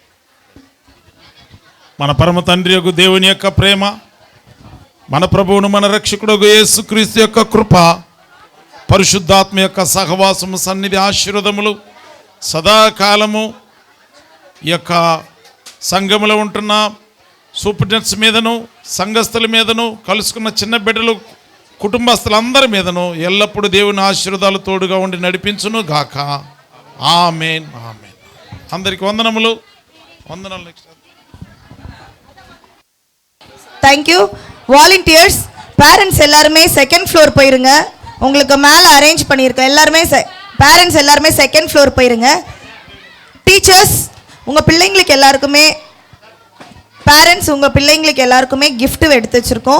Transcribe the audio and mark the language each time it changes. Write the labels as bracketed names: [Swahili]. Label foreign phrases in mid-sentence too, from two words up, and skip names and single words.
[Telugu] మన పరమ తండ్రి యొక్క దేవుని యొక్క ప్రేమ, మన ప్రభువును మన రక్షకుడు యేసుక్రీస్తు యొక్క కృప, పరిశుద్ధాత్మ యొక్క సహవాసము, సన్నిధి, ఆశీర్వాదములు సదాకాలము ఈ యొక్క సంఘములో ఉంటున్న సూపరింటెండెంట్స్ మీదను, సంఘస్థుల మీదను, కలుసుకున్న చిన్న బిడ్డలు, కుటుంబస్తులందరి మీదను ఎల్లప్పుడూ దేవుని ఆశీర్వాదాలు తోడుగా ఉండి నడిపించును గాక. ఆమేన్, ఆమేన్. అందరికి వందనములు. [Tamil] தேங்க்யூ. வாலண்டியர்ஸ், பேரண்ட்ஸ் எல்லாருமே [English] second floor [Tamil] போயிருங்க. உங்களுக்கு மேலே அரேஞ்ச் பண்ணியிருக்கேன். எல்லாருமே பேரண்ட்ஸ் எல்லாருமே [English] second floor [Tamil] போயிருங்க. டீச்சர்ஸ், உங்கள் பிள்ளைங்களுக்கு எல்லாருக்குமே பேரண்ட்ஸ் உங்கள் பிள்ளைங்களுக்கு எல்லாருக்குமே கிஃப்ட்டு எடுத்து வச்சுருக்கோம்.